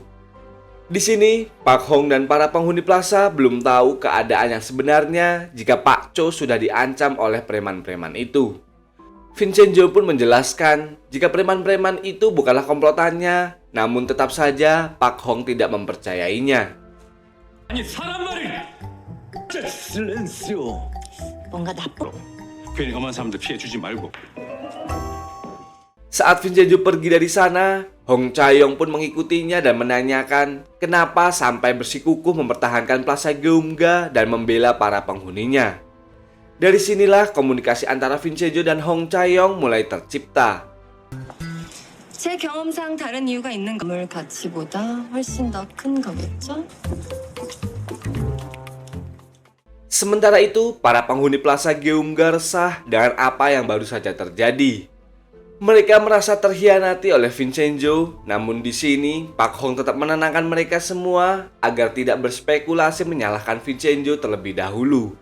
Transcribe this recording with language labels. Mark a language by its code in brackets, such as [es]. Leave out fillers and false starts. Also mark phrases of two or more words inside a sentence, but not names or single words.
[id] Di sini, Pak Hong dan para penghuni plaza belum tahu keadaan yang sebenarnya jika Pak Cho sudah diancam oleh preman-preman itu. Vincenzo pun menjelaskan jika preman-preman itu bukanlah komplotannya, namun tetap saja Pak Hong tidak mempercayainya. [ko] 아니 사람 말이. 실렌시오. 뭔가 나쁜. 괜히 험한 사람들 피해 주지 말고. [id] Saat Vincenzo pergi dari sana, Hong Chae-yong pun mengikutinya dan menanyakan kenapa sampai bersikukuh mempertahankan Plaza Geumga dan membela para penghuninya. Dari sinilah komunikasi antara Vincenzo dan Hong Chae-yong mulai tercipta. [ko] 제 경험상 다른 이유가 있는 건물 가치보다 훨씬 더 큰 거겠죠? [id] Sementara itu, para penghuni Plaza Geumga resah dengan apa yang baru saja terjadi. Mereka merasa terhianati oleh Vincenzo, namun di sini Pak Hong tetap menenangkan mereka semua agar tidak berspekulasi menyalahkan Vincenzo terlebih dahulu.